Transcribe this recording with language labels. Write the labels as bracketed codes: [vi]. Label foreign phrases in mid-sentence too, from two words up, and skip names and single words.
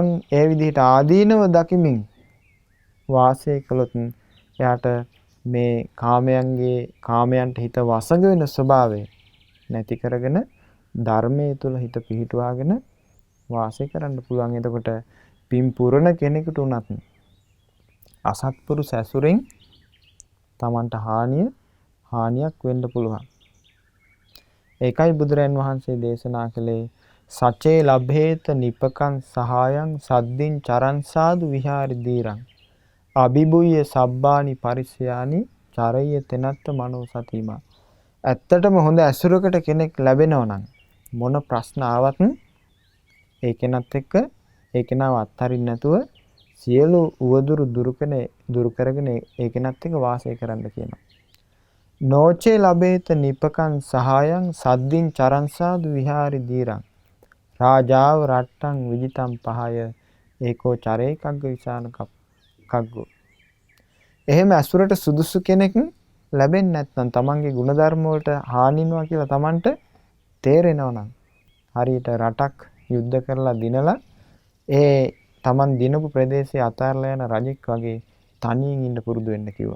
[si] ඒ විදිහට ආදීනව දකිමින් වාසය කළොත් එයාට මේ කාමයන්ට හිත වසඟ වෙන ස්වභාවය නැති කරගෙන ධර්මයේ තුල හිත පිහිටුවාගෙන වාසය කරන්න පුළුවන්. එතකොට පින් පුරන කෙනෙකුට උනත් අසත්පුරුෂ ඇසුරෙන් Tamanට හානියක් වෙන්න පුළුවන්. ඒකයි බුදුරන් වහන්සේ දේශනා කළේ [pi] සචේ ලබ්හේත නිපකං සහායං සද්දින් චරන් සාදු විහාරි දීරං අභිභුය සබ්බානි පරිසයානි චරය තෙනත්ත මනෝ සතිමා. [si] ඇත්තටම හොඳ ඇසුරකට කෙනෙක් ලැබෙනවා නම් මොන ප්‍රශ්න ආවත් ඒ කෙනත් එක්ක ඒ කෙනාව අත්හරින්න නැතුව සියලු උවදුරු දුරු කරගෙන ඒ කෙනත් එක්ක වාසය කරන්න කියනවා. [pi] නෝචේ ලබේත නිපකං සහායං සද්දින් චරන් සාදු විහාරි දීරං රාජාව රට්ටං විජිතම් පහය ඒකෝ චරේ කග්ග විසාන කග්ගෝ. [si] එහෙම ඇසුරට සුදුසු කෙනෙක් ලැබෙන්නේ නැත්නම් තමන්ගේ ගුණධර්ම වලට හානිනවා කියලා තමන්ට තේරෙනවා නම් හරියට රටක් යුද්ධ කරලා දිනලා ඒ තමන් දිනපු ප්‍රදේශයේ අතාරලා යන රජෙක් වගේ තනියෙන් ඉන්න පුරුදු වෙන්න කිව්වා.